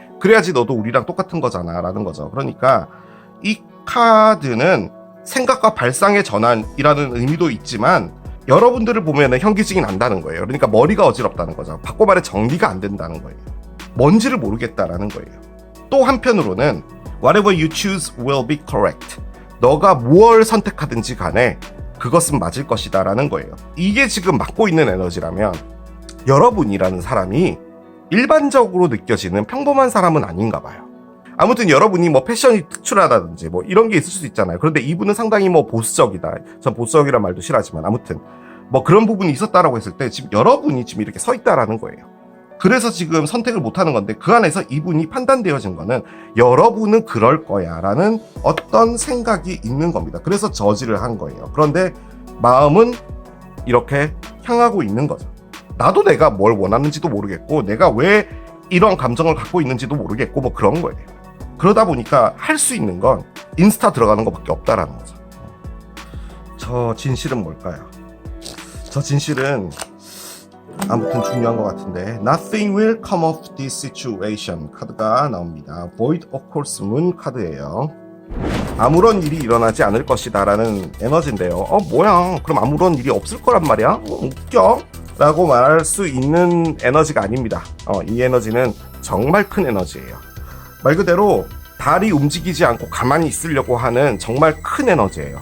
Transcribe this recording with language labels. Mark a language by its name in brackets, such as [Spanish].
[Korean] 그래야지 너도 우리랑 똑같은 거잖아. 라는 거죠. 그러니까 이 카드는 생각과 발상의 전환이라는 의미도 있지만 여러분들을 보면 현기증이 난다는 거예요. 그러니까 머리가 어지럽다는 거죠. 바꿔 말해 정리가 안 된다는 거예요. 뭔지를 모르겠다라는 거예요. 또 한편으로는 [English] Whatever you choose will be correct. [Korean] 너가 무엇을 선택하든지 간에 그것은 맞을 것이다 라는 거예요. 이게 지금 맡고 있는 에너지라면 여러분이라는 사람이 일반적으로 느껴지는 평범한 사람은 아닌가 봐요. 아무튼 여러분이 패션이 특출하다든지 이런 게 있을 수도 있잖아요. 그런데 이분은 상당히 보수적이다. 전 보수적이란 말도 싫어하지만 아무튼 그런 부분이 있었다라고 했을 때 지금 여러분이 지금 이렇게 서 있다라는 거예요. 그래서 지금 선택을 못 하는 건데 그 안에서 이분이 판단되어진 거는 여러분은 그럴 거야 라는 어떤 생각이 있는 겁니다. 그래서 저지를 한 거예요. 그런데 마음은 이렇게 향하고 있는 거죠. 나도 내가 뭘 원하는지도 모르겠고 내가 왜 이런 감정을 갖고 있는지도 모르겠고 그런 거예요. 그러다 보니까 할 수 있는 건 인스타 들어가는 것밖에 없다라는 거죠. 저 진실은 뭘까요? 저 진실은 아무튼 중요한 것 같은데 [English] Nothing will come of this situation [Korean] 카드가 나옵니다. Void of course moon 카드예요. 아무런 일이 일어나지 않을 것이다 라는 에너지인데요. 뭐야 그럼 아무런 일이 없을 거란 말이야? 웃겨? 라고 말할 수 있는 에너지가 아닙니다. 이 에너지는 정말 큰 에너지예요. 말 그대로 달이 움직이지 않고 가만히 있으려고 하는 정말 큰 에너지예요.